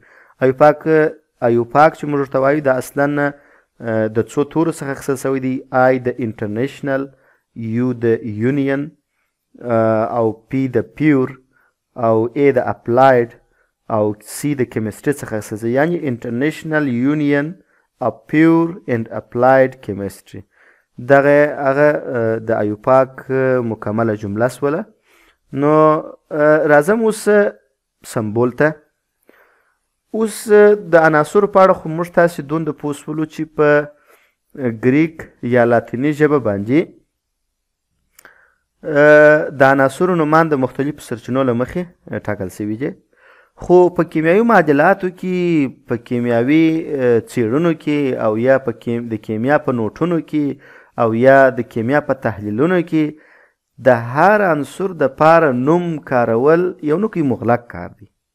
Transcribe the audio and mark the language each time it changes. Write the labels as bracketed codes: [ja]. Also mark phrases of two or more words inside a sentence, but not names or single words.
[ps] ایوب پاک چې موږ ورته وایو دا اصلا د څو تورو څخه اخیستل سوی دی. آی د انټرنیشنل، یو د یونین او پی د پیور او ای د اپلایډ او سی د کیمستري څخه اخیستل سوی، یعنی [en] International Union of pure and applied chemistry. [ps] دغه هغه د ایوب پاک مکمله جمله سوله. نو راځم اوس سمبول ته. اوس د عناصرو په اړه خو موږ تاسې دومره پوه شولو چې په ګریک یا لاتیني ژبه باندې د عناصرو نومان د مختلفو سرچینو له مخې ټاکل سوي دي، خو په کیمیاوي معادلاتو کې، په کیمیاوي څیړنو کې او یا په د کیمیا په نوټونو کې او یا د کیمیا په تحلیلونو کې د هر عنصر د پاره نوم کارول یو نوکی مغلق کار دی.